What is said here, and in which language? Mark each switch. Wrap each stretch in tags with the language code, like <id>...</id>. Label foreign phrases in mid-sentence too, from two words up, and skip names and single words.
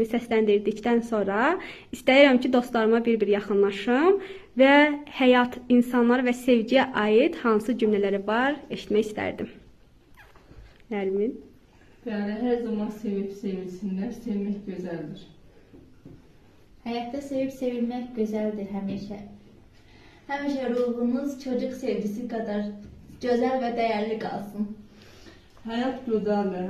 <az>səsləndirdikdən sonra istəyirəm ki, dostlarıma bir-bir yaxınlaşım və həyat, insanlar və sevgiyə aid hansı cümlələri var eşitmək istərdim. Nərmin?</az> <tr>yani her zaman sevip sevilsinler, sevmek güzeldir. Hayatta sevip sevilmek güzeldir həmişə. Həmişə ruhunuz çocuk sevgisi kadar güzel ve değerli kalsın. Hayat güzeldir.</tr>